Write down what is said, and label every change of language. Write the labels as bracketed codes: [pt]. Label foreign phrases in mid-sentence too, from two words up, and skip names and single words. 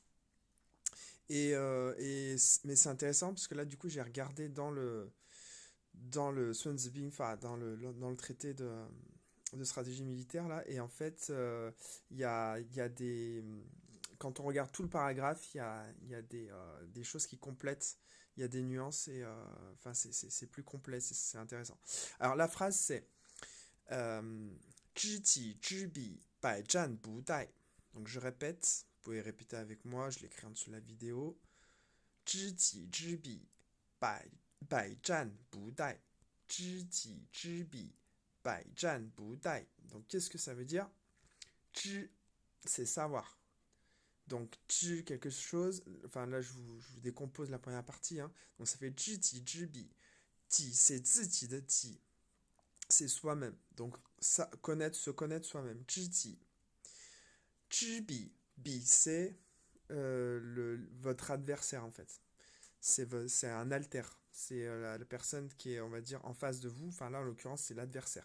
[fr] Mais c'est intéressant parce que là, du coup, j'ai regardé dans le Sun Tzu Bingfa, dans le traité de stratégie militaire, là, et en fait, il y a des... Quand on regarde tout le paragraphe, il y a des choses qui complètent, il y a des nuances, et enfin, c'est plus complet, c'est intéressant. Alors, la phrase, c'est... [zh] 知己知彼，百战不殆. [fr] Donc je répète, vous pouvez répéter avec moi, je l'écris en dessous de la vidéo. [zh] 知己知彼，百战不殆。知己知彼，百战不殆. [fr] Donc qu'est-ce que ça veut dire? 知, c'est savoir. Donc, quelque chose, enfin là je vous décompose la première partie, hein. Donc ça fait [zh] 知己知彼. [fr] Ti, c'est [zh] 自己的己, [fr] c'est soi-même. Donc, ça, se connaître soi-même. [zh] Zhi. 知彼, [fr] c'est votre adversaire en fait. C'est un alter. C'est la personne qui est, on va dire, en face de vous. Enfin, là, en l'occurrence, c'est l'adversaire.